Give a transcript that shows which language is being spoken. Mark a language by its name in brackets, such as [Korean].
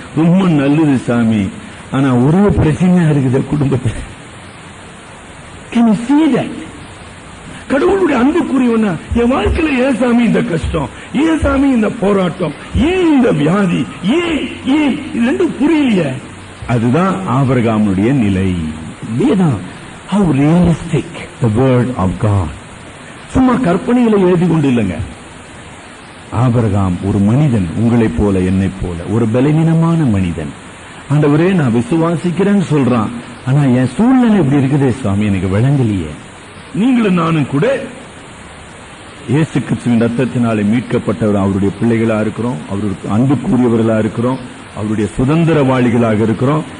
[Tamil] ரொம்ப நல்லது சாமி. ஆனா ஒரு பிரச்சனையா இருக்குது குடும்பத்தில். [English] Can you see that? [Tamil] கடவுளுடைய அன்புக்குரியவனா என் வாழ்க்கையில ஏன் சாமி இந்த கஷ்டம், ஏன் சாமி இந்த போராட்டம், ஏன் இந்த வியாதி, ஏன் ஏன் இது ரெண்டும் புரியலையே. அதுதான் ஆபிரகாமுடைய நிலை. [English] வேதம் how realistic the word of God. [Tamil] சும்மா கற்பனைகளை எழுதி கொண்டு இல்லைங்க. ஆபிரகாம் ஒரு மனிதன், உங்களைப் போல என்னைப் போல ஒரு பலவீனமான மனிதன். ஆண்டவரே நான் விசுவாசிக்கிறேன்னு சொல்றான். ஆனா என் சூழ்நிலை எப்படி இருக்குதே சுவாமி, எனக்கு விளங்கலையே. நீங்களும் நானும் கூட இயேசு கிறிஸ்துவின் ரத்தத்தினாலே மீட்கப்பட்டவர், அவருடைய பிள்ளைகளா இருக்கிறோம், அவருக்கு அன்புக்குரியவர்களா இருக்கிறோம், அவருடைய சுதந்திரவாளிகளாக இருக்கிறோம்.